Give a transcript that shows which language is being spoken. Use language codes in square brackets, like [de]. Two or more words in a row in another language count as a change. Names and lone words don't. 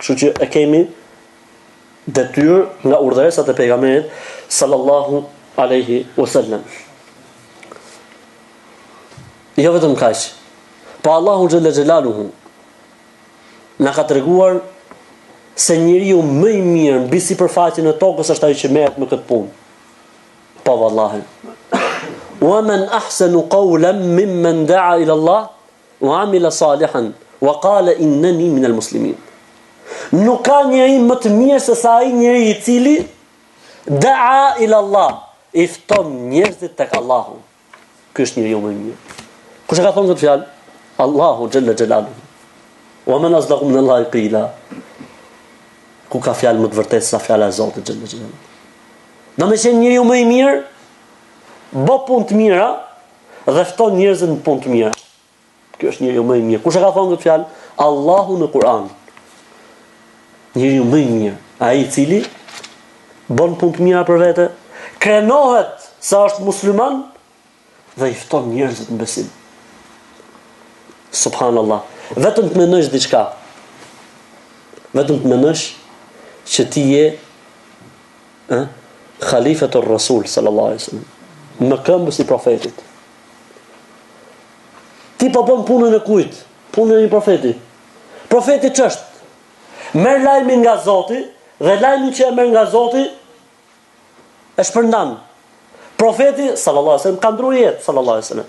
[sq] Kështu që e kemi detyrë nga urdhëresat e pejgamberit [ar] صلى الله عليه وسلم. [sq] Jo vetëm kaq, po Allahu [ar] جل جلاله [sq] na ka treguar se njeriu më i mirë mbi sipërfaqen e tokës është ai që merret me këtë punë. Po vallahi. [ar] ومن أحسن قولا ممن دعا إلى الله وعمل صالحا وقال إنني من المسلمين. [sq] Nuk ka njeri më të mirë se sa ai njeri i cili [ar] دعا إلى الله, [sq] i fton njerëzit tek Allahu. Ky është njeriu më i mirë. Kush e ka thonë këtë fjalë? [ar] الله جل جلاله. ومن أصدق من الله قيلا. [sq] Ku ka fjalë më të vërtetë sa fjala e Zotit [ar] جل جلاله. [sq] Do të thënë njeriu më i mirë bë punë të mira dhe fton njerëzit në punë të mira. Ky është njeriu më i mirë. Kush e ka thonë këtë fjalë? Allahu në Kur'an. Njeriu më i mirë, ai i cili bën punë të mira për vete, krenohet sa është musliman dhe i fton njerëzit në besim. Subhanallah. Vetëm të mendosh diçka. Vetëm të mendosh që ti je [ar] خليفة الرسول صلى الله عليه وسلم, [sq] në këmbës i profetit. Ti po bën punën e kujt? Punën e një profeti. Profeti ç'është? Merr lajmin nga Zoti dhe lajmin që e merr nga Zoti e shpërndan. Profeti [ar] صلى الله عليه وسلم [sq] ka ndruar jetë [ar] صلى الله عليه وسلم.